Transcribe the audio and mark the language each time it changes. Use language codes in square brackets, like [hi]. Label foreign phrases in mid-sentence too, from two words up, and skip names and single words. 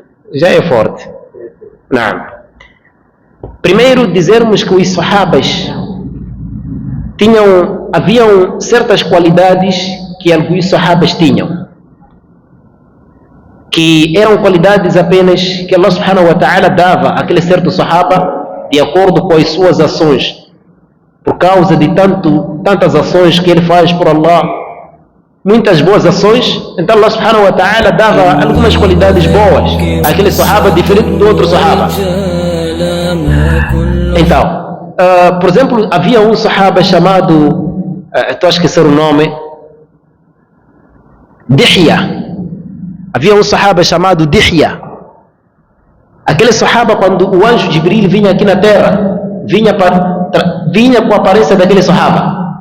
[pt] Já é forte. Não. Primeiro dizermos que os sahabas haviam certas qualidades que alguns sahabas tinham, que eram qualidades apenas que Allah [ar] سبحانه وتعالى [pt] dava àquele certo sahaba de acordo com as suas ações, por causa de tantas ações que ele faz por Allah, muitas boas ações. Então Allah [ar] سبحانه وتعالى [pt] dava algumas qualidades boas àquele sahaba diferente do outro sahaba. Então, por exemplo, havia um sahaba chamado, estou a esquecer o nome, Dihya. Havia um sahaba chamado Dihya. Aquele sahaba, quando o anjo Jibril vinha aqui na terra, vinha com a aparência daquele sahaba.